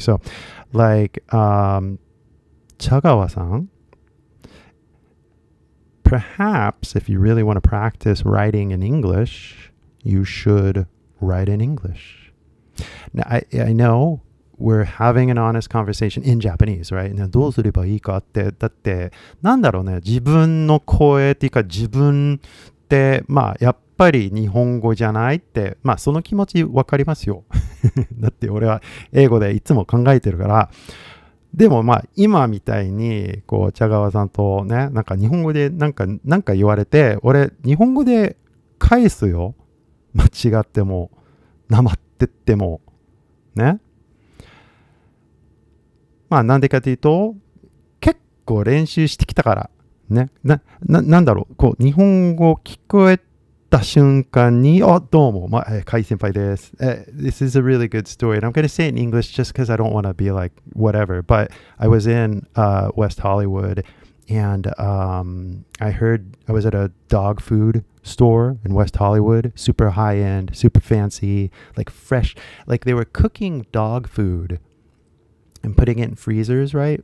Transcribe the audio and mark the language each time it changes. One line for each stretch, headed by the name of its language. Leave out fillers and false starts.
English: So, like, Chagawa-san, perhaps if you really want to practice writing in English, you should write in English. Now, I know we're having an honest conversation in Japanese, right?
Japanese: どうすればいいかって、だって、なんだろうね、自分の声っていうか自分って、まあ、やっぱり日本語じゃないって、まあ、その気持ちわかりますよ。だって俺は英語でいつも考えてるから、でもまあ、今みたいに、こう、茶川さんとね、なんか日本語でなんか言われて、俺、日本語で返すよ。間違っても、なまってっても、ね。まあなんでかというと、結構練習してきたから、ね。なんだろう、こう、日本語聞こえた瞬間に、どうも、海先輩です。
English: This is a really good story. And I'm going to say it in English just because I don't want to be like whatever. But I was in West Hollywood and I was at a dog food store in West Hollywood, super high end, super fancy, like fresh, like they were cooking dog food and putting it in freezers, right?